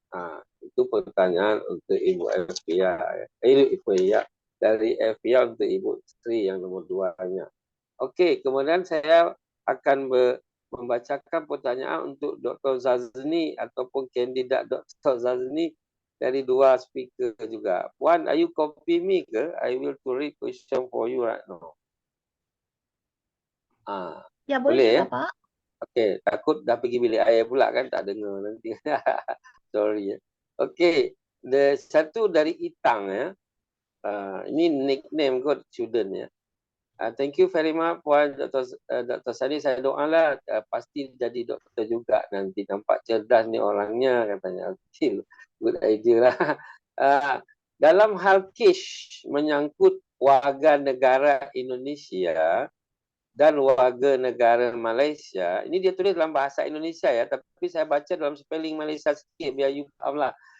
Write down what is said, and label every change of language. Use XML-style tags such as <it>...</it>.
<id>Nah, itu pertanyaan untuk Ibu Evia. Dari Evia untuk Ibu Sri yang nomor 2-nya. Oke, kemudian saya akan membacakan pertanyaan untuk Dr. Zazni ataupun kandidat Dr. Zazni dari 2 speaker juga.</id> <en>Puan, are you copy me ke? I will to read question for you right now.</en> <ms>Ya, boleh boleh ya? lah, Pak. Okey, takut dah pergi bilik air pula kan, tak dengar nanti. Sorry ya. Okey, satu dari Itang ya. Ini nickname kot student ya.</ms> <en>Thank you very much Puan Dr.</en> <ms>Sani. Saya doalah pasti jadi doktor juga nanti. Nampak cerdas ni orangnya katanya.</ms> <en>Good idea</en> <ms>lah. Dalam hal kes menyangkut warga negara Indonesia dan warga negara Malaysia, ini dia tulis dalam bahasa Indonesia ya, tapi saya baca dalam spelling Malaysia sikit biar you faham lah.</ms>